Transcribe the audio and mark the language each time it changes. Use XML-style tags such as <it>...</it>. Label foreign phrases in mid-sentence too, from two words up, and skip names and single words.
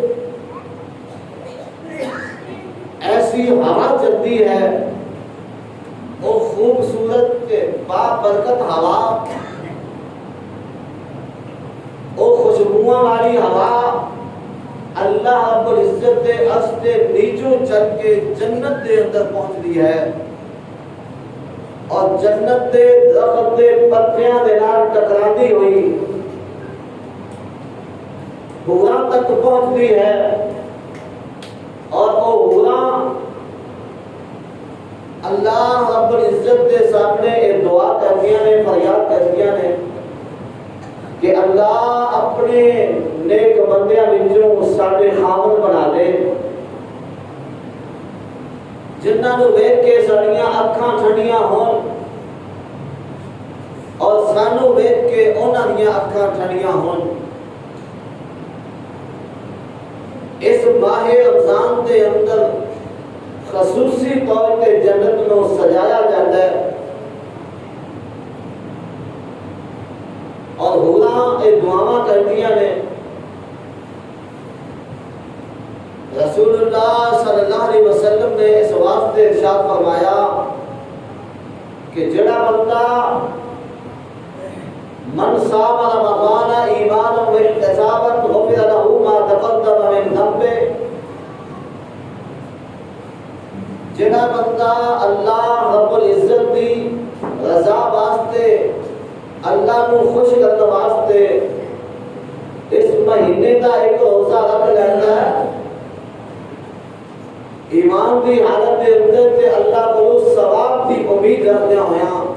<pa>ایسی ہوا چلتی ہے، وہ خوبصورت بابرکت ہوا، وہ خوشبوؤں والی ہوا اللہ رب العزت دے عرش دے نیچوں چل کے جنت دے اندر پہنچتی ہے، اور جنت دے درخت دے پتیاں دے نال ٹکراتی ہوئی حوراں تک پہنچتی ہے، اور وہ حوراں اللہ رب العزت دے سامنے ایک دعا کردیاں نے، فریاد کردیاں نے کہ اللہ اپنے نیک بندیاں وچوں ساڈے خاون بنا دے، جنہاں نوں ویکھ کے ساڈیاں اکھاں ٹھنڈیاں ہون اور سانوں ویکھ کے انہاں دیاں اکھاں ٹھنڈیاں ہون۔ اس ماہ رمضان دے اندر خصوصی طور پہ جنت نو سجایا جاتا ہے، اور حوراں اے دعاواں کردیاں نے۔ رسول اللہ صلی اللہ علیہ وسلم نے اس واسطے ارشاد فرمایا کہ جڑا بندہ</pa> <ar>من صام رمضان ایمانا واحتسابا غفر له ما تقدم من ذنبه،</ar> <pa>جڑا بندہ اللہ رب العزت دی رضا واسطے، اللہ کو خوش کرنے واسطے اس مہینے کا ایک روزہ رکھ لیتا ہے، ایمان دی حالت دے اندر تے اللہ کو ثواب دی امید رکھنے ہویا،</pa>